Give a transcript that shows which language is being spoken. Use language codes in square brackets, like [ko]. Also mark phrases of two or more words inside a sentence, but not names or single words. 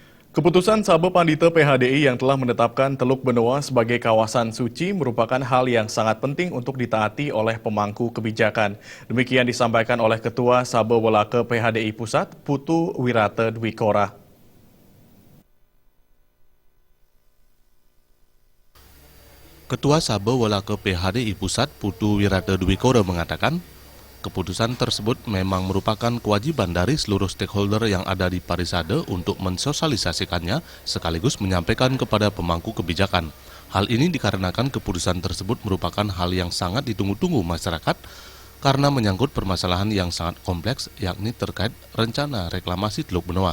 [id] Keputusan Sabe Pandita PHDI yang telah menetapkan Teluk Benoa sebagai kawasan suci merupakan hal yang sangat penting untuk ditaati oleh pemangku kebijakan. Demikian disampaikan oleh Ketua Sabe Welake PHDI Pusat, Putu Wirate Dwikora. Ketua Sabe Welake PHDI Pusat, Putu Wirate Dwikora mengatakan, keputusan tersebut memang merupakan kewajiban dari seluruh stakeholder yang ada di Parisade untuk mensosialisasikannya sekaligus menyampaikan kepada pemangku kebijakan. Hal ini dikarenakan keputusan tersebut merupakan hal yang sangat ditunggu-tunggu masyarakat karena menyangkut permasalahan yang sangat kompleks yakni terkait rencana reklamasi Teluk Benoa.